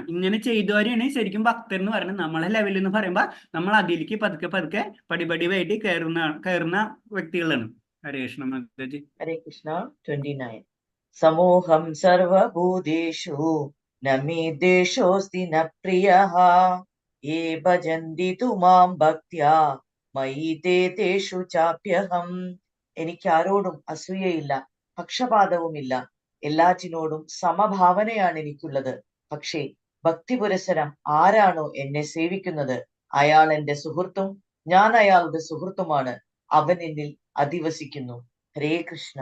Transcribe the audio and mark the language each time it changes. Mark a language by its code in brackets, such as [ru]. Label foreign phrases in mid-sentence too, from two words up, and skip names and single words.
[ml] ഇങ്ങനെ ചെയ്തവരെയാണ് ശരിക്കും ഭക്തർ എന്ന് പറയുന്നത്. നമ്മളെ ലെവലിൽ എന്ന് പറയുമ്പോൾ നമ്മൾ അതിലേക്ക് പതുക്കെ പടിപടിയായിട്ട് കയറുന്ന വ്യക്തികളാണ്. [sa] ഹരേ കൃഷ്ണ മാതാജി. ഹരേ കൃഷ്ണ. 29. സമൂഹം സർവഭൂതേഷു നമേ ദേശോസ്തി ന പ്രിയഃ യേ ഭജന്തി തു മാം ഭക്ത്യാ മയി തേഷു ചാപ്യഹം. [ml] എനിക്ക് ആരോടും അസൂയയില്ല, പക്ഷപാതവുമില്ല. എല്ലാറ്റിനോടും സമഭാവനയാണ് എനിക്കുള്ളത്. പക്ഷേ ഭക്തി പുരസരം ആരാണോ എന്നെ സേവിക്കുന്നത് അയാൾ എന്റെ സുഹൃത്തും ഞാൻ അയാളുടെ സുഹൃത്തുമാണ്. അവൻ എന്നിൽ അധിവസിക്കുന്നു. [sa] ഹരേ കൃഷ്ണ.